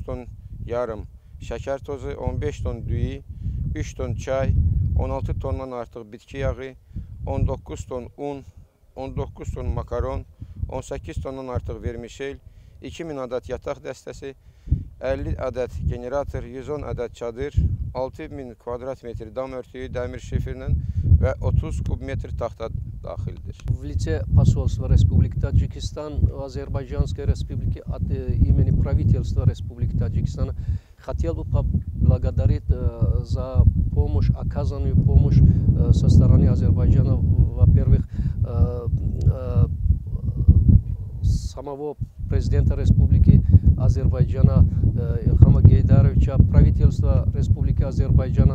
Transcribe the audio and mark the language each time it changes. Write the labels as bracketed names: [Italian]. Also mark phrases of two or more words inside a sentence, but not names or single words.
[Azerbaijani] ton yarım şəkər tozu, 15 ton düyü, 3 ton çay, 16 tondan artıq bitki yağı, 19 ton un, 19 ton makaron, 18 tondan artıq vermişel, 2000 ədəd yataq dəstəsi, 50 ədəd generator, 110 ədəd çadır, 6000 kvadrat metr dam örtüyü dəmir şifrlə və 30 kub metr taxta daxildir. [Russian] В лице посольства Республики Таджикистан, Азербайджанской Республики от имени правительства Республики Таджикистан хотел бы поблагодарить за помощь, оказанную помощь со стороны Азербайджана, во-первых, самого президента Республики Азербайджана Илхама Гейдаровича, правительства Республики Азербайджана.